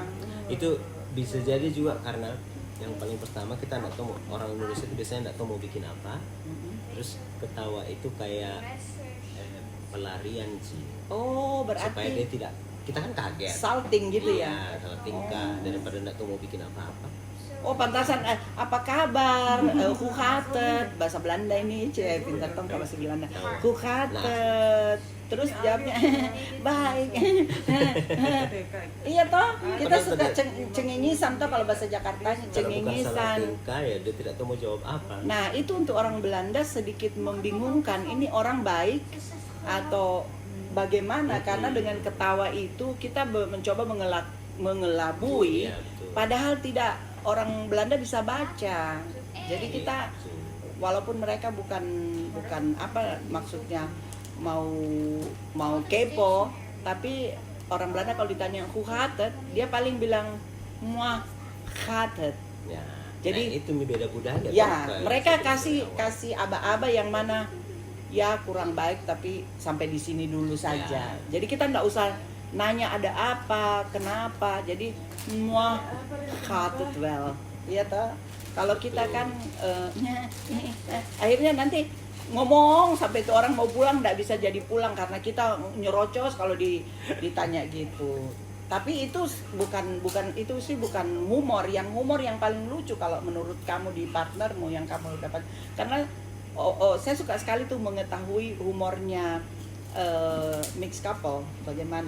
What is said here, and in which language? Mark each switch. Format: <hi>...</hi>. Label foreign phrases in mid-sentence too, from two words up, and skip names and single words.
<id>Itu bisa jadi juga karena yang paling pertama kita nggak tahu, orang Indonesia itu biasanya nggak tahu mau bikin apa. Terus ketawa itu kayak pelarian sih. Oh, Supaya dia berarti tidak, kita kan kaget. salting gitu ya. Kalau tingkah daripada nggak tahu mau bikin apa-apa. Oh, pantasan apa kabar?</id> <nl>Hoe gaat het?</nl> <id>Bahasa Belanda ini, pintar tong kalau bahasa Belanda.</id> <nl>Hoe gaat het?</nl> <id>Terus jawabnya baik. Iya toh, kita suka cengengisan toh kalau bahasa Jakartanya, Kalau bukan salah cengengisan. tingkah ya dia tidak tahu mau jawab apa. Nah, itu untuk orang Belanda sedikit membingungkan. Ini orang baik atau bagaimana? Karena dengan ketawa itu kita mencoba mengelabui, Iya, betul. padahal tidak, orang Belanda bisa baca. Jadi kita walaupun mereka bukan apa maksudnya mau kepo, tapi orang Belanda kalau ditanya</id> <nl>hoe gaat het,</nl> <id>dia paling bilang</id> <nl>moi gaat het.</nl> <id>Ya, Jadi- nah, itu beda budaya. Ya, Kalau mereka seperti kasih aba-aba yang mana ya kurang baik tapi sampai di sini dulu saja. Jadi kita nggak usah nanya ada apa, kenapa.</id> <nl>Jadi moi gaat het wel.</nl> <id>Iya toh. Kalau kita kan akhirnya nanti ngomong sampai itu orang mau pulang nggak bisa jadi pulang karena kita nyerocos kalau ditanya gitu. Tapi itu bukan itu sih bukan humor. Yang humor yang paling lucu kalau menurut kamu di partnermu yang kamu dapat, karena saya suka sekali tuh mengetahui humornya</id> <en>mixed couple</en> <id>bagaimana.</id>